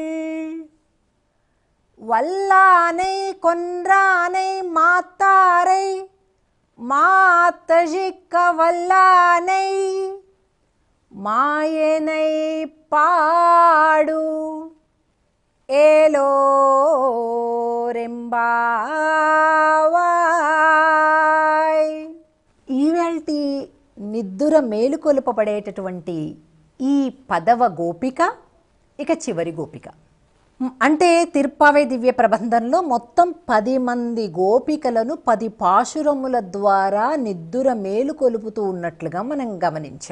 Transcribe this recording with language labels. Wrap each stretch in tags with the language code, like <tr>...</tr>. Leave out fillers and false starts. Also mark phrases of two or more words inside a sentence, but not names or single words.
<ta>வல்லானை கொன்றானை மாத்தாரை மாத்தழிக்க வல்லானை மாயனை பாடு ఏలోరెంబావాయ్.</ta> <te>ఈవేళటి నిద్దుర మేలుకొలుపబడేటటువంటి ఈ 10వ గోపిక ఇక చివరి గోపిక. అంటే తిరుప్పావై దివ్య ప్రబంధంలో మొత్తం 10 మంది గోపికలను 10 పాశురముల ద్వారా నిద్దుర మేలుకొలుపుతూ ఉన్నట్లుగా మనం గమనించాం.</te>